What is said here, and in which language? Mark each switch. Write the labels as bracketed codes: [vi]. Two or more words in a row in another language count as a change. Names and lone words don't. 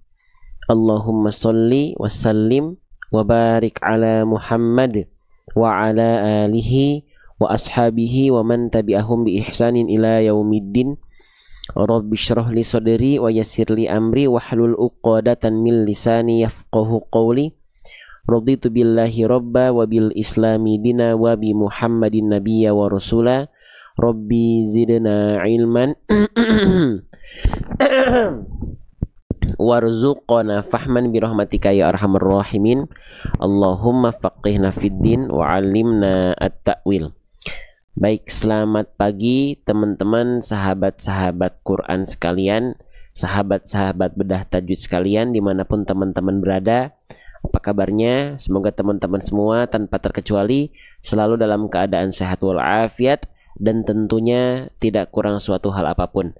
[ar] اللهم صل وسلم وبارك على محمد وعلى آله وأصحابه ومن تبعهم بإحسان إلى يوم الدين. رب اشرح لي صدري ويسر لي أمري واحلل عقدة من لساني يفقهوا قولي. رضيت بالله ربا وبالإسلام دينا وبمحمد نبيا ورسولا. رب زدنا علما وارزقنا فهما برحمتك يا أرحم الراحمين. اللهم فقهنا في الدين وعلمنا التأويل. [id] Baik, selamat pagi teman-teman, sahabat-sahabat Quran sekalian, sahabat-sahabat bedah tajwid sekalian, dimanapun teman-teman berada. Apa kabarnya? Semoga teman-teman semua tanpa terkecuali selalu dalam keadaan sehat walafiat dan tentunya tidak kurang suatu hal apapun.